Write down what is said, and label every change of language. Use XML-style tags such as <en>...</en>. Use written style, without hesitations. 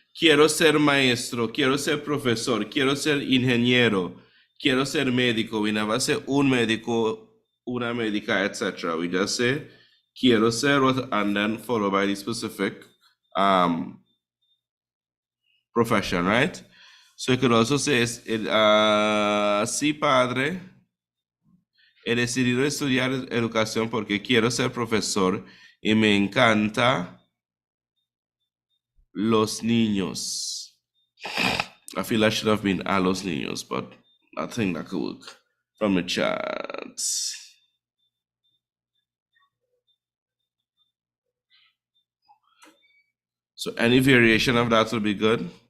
<es>Quiero ser maestro, quiero ser profesor, quiero ser ingeniero, quiero ser médico.</es> <en>We never say</en> <es>un médico, una médica,</es> <en>etc. We just say</en> <es>quiero ser,</es> <en>and then followed by the specific profession, right? So you could also say,</en> <es>sí, padre, he decidido estudiar educación porque quiero ser profesor y me encanta los niños.</es> <en>I feel I should have been</en> <es>a los niños,</es> <en>but I think that could work from the chat. So any variation of that will be good.</en>